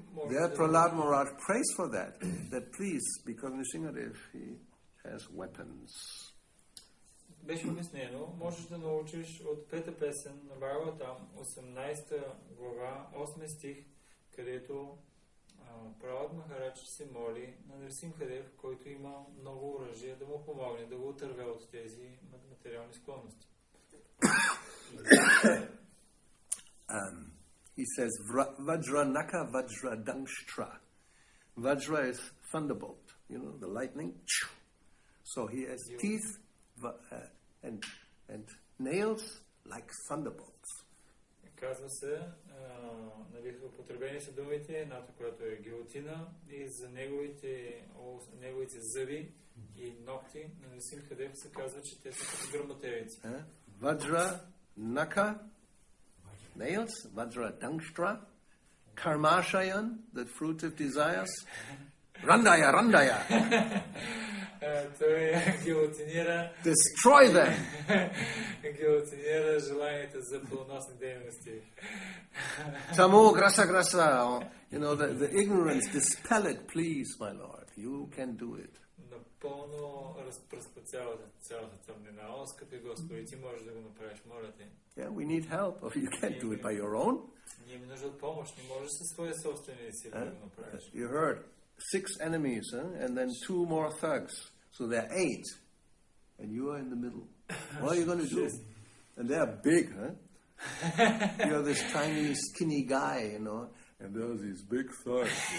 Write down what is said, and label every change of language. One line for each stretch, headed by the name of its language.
English: There Prahlad Maharaj prays for that please, because Nrsimhadev, he has weapons.
Bulgarian: Беше обяснено, можеш да научиш от пета песен на Бхагаватам, 18 глава, 8 стих, където Пралад Махарадж се моли на Нрсимхадев, който има много оръжие, да му помогне, да го отърве от тези материални склонности.
English: He says,
Sanskrit: Vajra Naka Vajra Dangshtra.
English: Vajra is thunderbolt, the lightning. So he has teeth and nails like thunderbolts.
Bulgarian: Казва се, употребени са думите, едната, която е гилотина, и за неговите зъби и ногти на Нрсимхадев се казва, че те са като гръмотевици.
English: Vajra Naka, nails, Vajra Dangshtra, Karmashayan, the fruit of desires, Randaya.
Bulgarian: Той гилотинира.
English: Destroy them.
Bulgarian: Гилотинира желанията за плодоносни дейности.
English: Tamo grasa. The ignorance, dispel it, please, my Lord. You can do it.
Bulgarian: Напълно разпръсква цялата тъмнина. О, скъпи Господи, ти можеш да го направиш, моля те.
English: Yeah, we need help. You can't do it by your own.
Bulgarian: Ние имаме нужда от помощ, не можеш със своя собствени сили да го направиш.
English: You heard 6 enemies, and then 2 more thugs. So there are 8, and you are in the middle. What are you going to do? And they are big, You're this tiny, skinny guy, and there's these big thugs.